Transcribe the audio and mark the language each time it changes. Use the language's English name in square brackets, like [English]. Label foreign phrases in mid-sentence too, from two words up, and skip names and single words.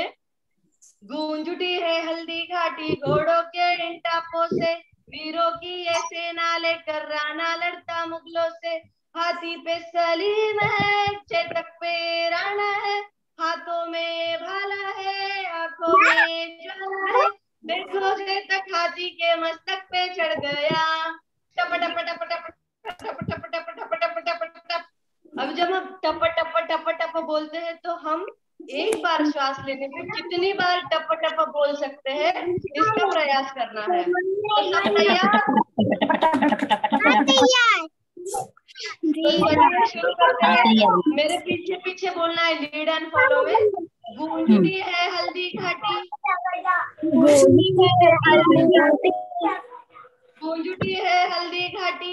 [Hindi] गूंज उठी है हल्दी घाटी, घोड़ों के इन टापों से, वीरों की ये सेना लेकर राणा लड़ता मुगलों से। हाथी पे सलीम है, चेतक पे राणा है, हाथों में भाला है, आंखों में ज्वाला है। देखो चेतक हाथी के मस्तक पे चढ़ गया। टप टप टप टप टप टप टप टप टप टप टप। अब जब हम टप टप टप टप बोलते हैं तो हम एक बार श्वास लेने में कितनी बार टप टप बोल सकते हैं, इसका प्रयास करना है। तो सब तैयार? तो शुरू करते हैं। मेरे पीछे पीछे बोलना है, [English] lead and follow [Hindi] में। गूंजती है हल्दी घाटी, गूंजती है हल्दी घाटी,